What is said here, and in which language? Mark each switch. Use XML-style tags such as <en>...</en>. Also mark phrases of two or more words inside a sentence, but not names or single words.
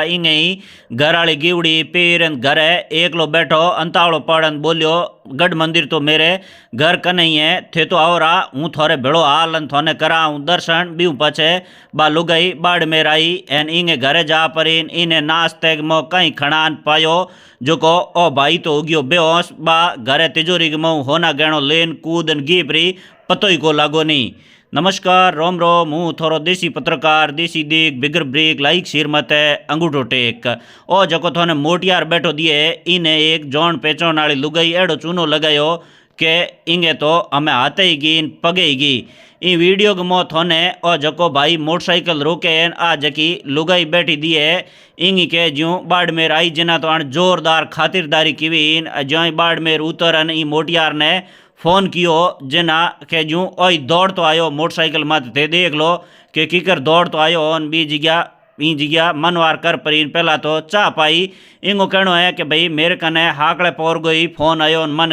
<mwr>इंगे ही घर वाली गिवड़ी पीर घरे एकलो बैठो अंतावड़ो पड़न बोलियो गढ़ मंदिर तो मेरे घर कने ही है थे तो आओ रा हूँ थोड़े भेड़ो हाल थोने करा हूँ दर्शन बीऊ पछे बा लुगाई बाड़ में आई एन इंगे घरे जा परीन इने नाश्ते मो कहीं खणान पायो जो को ओ भाई तो उगियो बेहोश बा घरे तिजोरी के मऊ होना गहणो लेन कूदन गीपरी पतो ही को लागो नहीं। नमस्कार रोम रोम हूँ थोरो देसी पत्रकार देसी देख बिगर</mwr> <en>break like share</en> <mwr>मत अंगूठो टेक ओ जको थोने मोटियार बैठो दिए इने एक जौन पेचोन वाली लुगाई एड़ो चूनो लगायो के इंगे तो हमें हाथे ही गी पगे ही गी ई वीडियो गमो थोने ओ जको भाई मोटरसाइकिल रोके आ जकी लुगाई बैठी दिए इंगी के ज्यों बाड़मेर आई जिना तो आन जोरदार खातिरदारी की ज्यों बाड़मेर उतरन ई मोटियार ने फोन कियो जिना के जूँ ओई दौड़ तो आयो मोटरसाइकिल मत थे देख लो कि कीकर दौड़ तो आयो ऑन बी जगह ई जगह मनवार कर परीन पहला तो चाह पाई इंगो कहनो है कि भाई मेरे कने हाकड़े पोर गई फोन आयो मन</mwr>